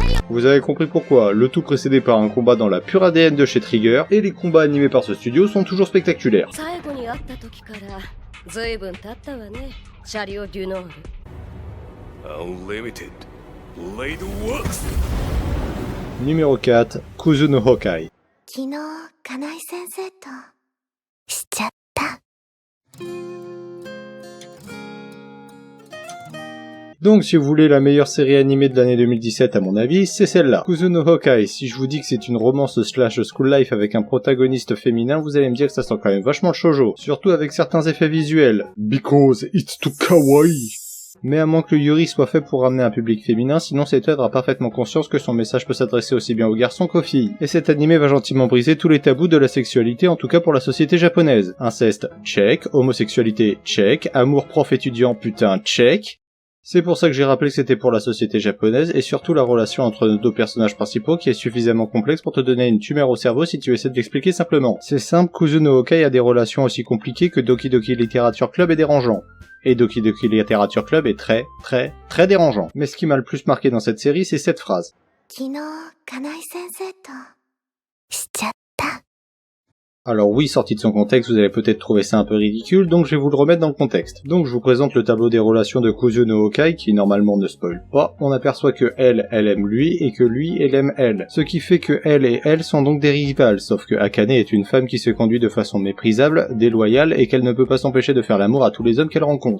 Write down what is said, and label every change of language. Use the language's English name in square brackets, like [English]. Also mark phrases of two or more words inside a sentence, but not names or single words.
[French] Vous avez compris pourquoi, le tout précédé par un combat dans la pure ADN de chez Trigger, et les combats animés par ce studio sont toujours spectaculaires. [Japanese] 最後に会った時からずいぶん経ったわね、シャリオ・デュノール。 [French] Unlimited Blade Works. Numéro 4, Kuzu no Hokkai. [Japanese] 昨日金井先生としちゃった。 [French] Donc si vous voulez la meilleure série animée de l'année 2017 à mon avis, c'est celle-là. Kuzu no Hokkai, si je vous dis que c'est une romance [English] slash school life [French] avec un protagoniste féminin, vous allez me dire que ça sent quand même vachement le shoujo. Surtout avec certains effets visuels. [English] Because it's too kawaii. [French] Mais à moins que le Yuri soit fait pour ramener un public féminin, sinon cette œuvre a parfaitement conscience que son message peut s'adresser aussi bien aux garçons qu'aux filles. Et cet animé va gentiment briser tous les tabous de la sexualité, en tout cas pour la société japonaise. Inceste, check. Homosexualité, check. Amour prof-étudiant, putain, check. C'est pour ça que j'ai rappelé que c'était pour la société japonaise, et surtout la relation entre nos deux personnages principaux qui est suffisamment complexe pour te donner une tumeur au cerveau si tu essaies de l'expliquer simplement. C'est simple, Kuzu no Hokkai a des relations aussi compliquées que Doki Doki Literature Club est dérangeant. Et Doki Doki Literature Club est très dérangeant. Mais ce qui m'a le plus marqué dans cette série, c'est cette phrase. [Japanese] 昨日金井先生としちゃった。 [French] Alors oui, sorti de son contexte, vous allez peut-être trouver ça un peu ridicule, donc je vais vous le remettre dans le contexte. Donc je vous présente le tableau des relations de Kuzu no Hokkai, qui normalement ne spoil pas. On aperçoit que elle aime lui, et que lui, elle aime elle. Ce qui fait que elle et elle sont donc des rivales, sauf que Akane est une femme qui se conduit de façon méprisable, déloyale, et qu'elle ne peut pas s'empêcher de faire l'amour à tous les hommes qu'elle rencontre.